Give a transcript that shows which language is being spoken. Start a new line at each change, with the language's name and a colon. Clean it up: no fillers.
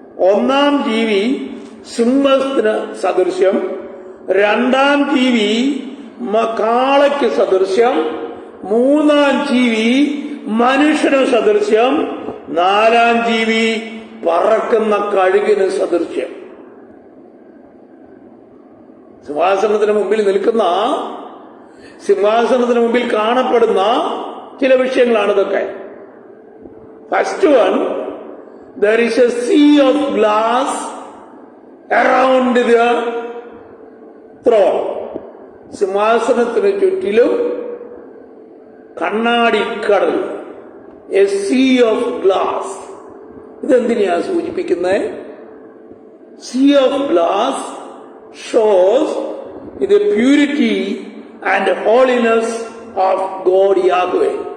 Malayalam: 1-ാം ജീവി സിംഹത്തിന് സദൃശ്യം, 2-ാം ജീവി കാളയ്ക്ക് സദൃശ്യം, 3-ാം ജീവി മനുഷ്യന് സദൃശ്യം, 4-ാം ജീവി പറക്കുന്ന കഴുകിന് സദൃശ്യം. സിംഹാസനത്തിന് മുമ്പിൽ നിൽക്കുന്ന, സിംഹാസനത്തിന് മുമ്പിൽ കാണപ്പെടുന്ന ചില വിഷയങ്ങളാണ് ഇതൊക്കെ.
English: First one, there is a sea of glass around the throne.
Malayalam: സിംഹാസനത്തിന് ചുറ്റിലും കണ്ണാടിക്കടൽ,
English: A sea of glass.
Malayalam: ഇതെന്തിനെയാ സൂചിപ്പിക്കുന്നത്?
English: Sea of glass shows the purity and holiness of God Yahweh.